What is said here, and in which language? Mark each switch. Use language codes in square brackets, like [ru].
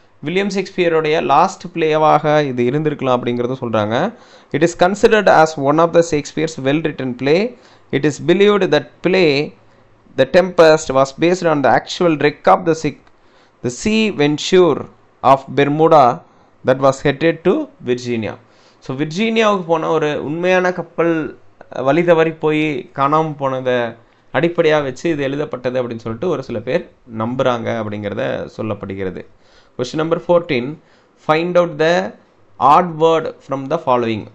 [ta] William ஷேக்ஸ்பியருடைய last பிளேவாக இது இருந்திருக்கலாம் அப்படிங்கிறத சொல்கிறாங்க. [en] It is considered as one of the Shakespeare's well-written play. It is believed that play The Tempest was based on the actual wreck of the Sea Venture of Bermuda that was headed to Virginia. [ta] So விர்ஜீனியாவுக்கு போன ஒரு உண்மையான கப்பல் வழி தவறி போய் காணாமல் போனதை அடிப்படையாக வச்சு இது எழுதப்பட்டது அப்படின்னு சொல்லிட்டு ஒரு சில பேர் நம்புகிறாங்க அப்படிங்கிறத சொல்லப்படுகிறது. Question number 14. [en] Find out the odd word from the following.